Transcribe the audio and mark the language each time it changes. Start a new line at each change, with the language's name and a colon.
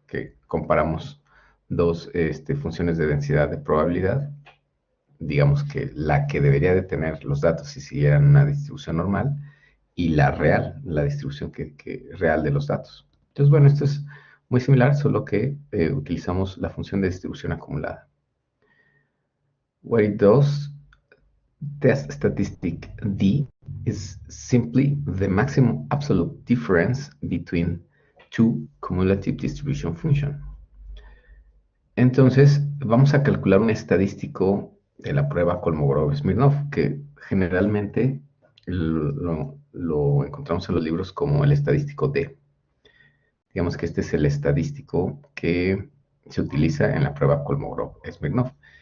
Spanish: Que comparamos dos funciones de densidad de probabilidad, digamos que la que debería de tener los datos si siguieran una distribución normal, y la real, la distribución real de los datos. Entonces, bueno, esto es muy similar, solo que utilizamos la función de distribución acumulada.
English: What it does, test statistic D is simply the maximum absolute difference between two cumulative distribution functions.
Spanish: Entonces, vamos a calcular un estadístico de la prueba Kolmogorov-Smirnov, que generalmente lo encontramos en los libros como el estadístico D. Digamos que este es el estadístico que se utiliza en la prueba Kolmogorov-Smirnov.